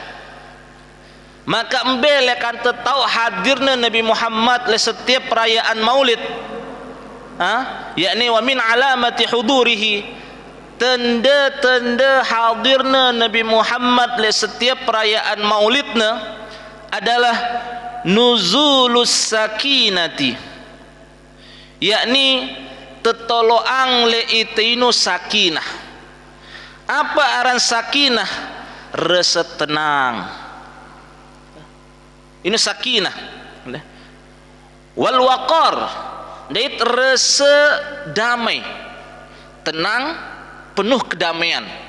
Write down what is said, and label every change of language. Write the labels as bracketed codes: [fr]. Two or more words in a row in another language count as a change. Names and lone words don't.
[id] maka embel akan tahu hadirnya Nabi Muhammad le setiap perayaan maulid, yakni [ar] ومن علامات حضوره, [id] tanda-tanda hadirnya Nabi Muhammad le setiap perayaan maulidnya adalah [ar] نزول السكينة, [id] yakni [sas] tetoloang le itinu [id] sakinah. Apa aran sakinah? Rasa tenang, ini sakinah. [ar] والوقار, [id] dait rasa damai, tenang, penuh kedamaian.